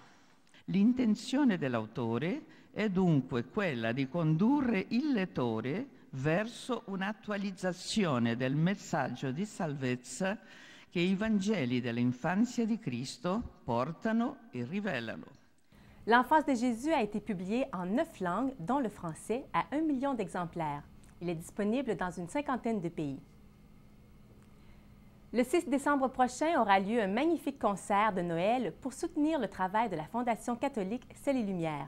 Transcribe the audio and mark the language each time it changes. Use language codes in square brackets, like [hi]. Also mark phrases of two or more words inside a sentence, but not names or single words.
[it] L'intenzione dell'autore è dunque quella di condurre il lettore verso un'attualizzazione del messaggio di salvezza che i Vangeli dell'infanzia di Cristo portano e rivelano. [fr] L'enfance de Jésus a été publié en 9 langues, dont le français, à 1 million d'exemplaires. Il est disponible dans une cinquantaine de pays. Le 6 décembre prochain aura lieu un magnifique concert de Noël pour soutenir le travail de la Fondation catholique Ciel et Lumière.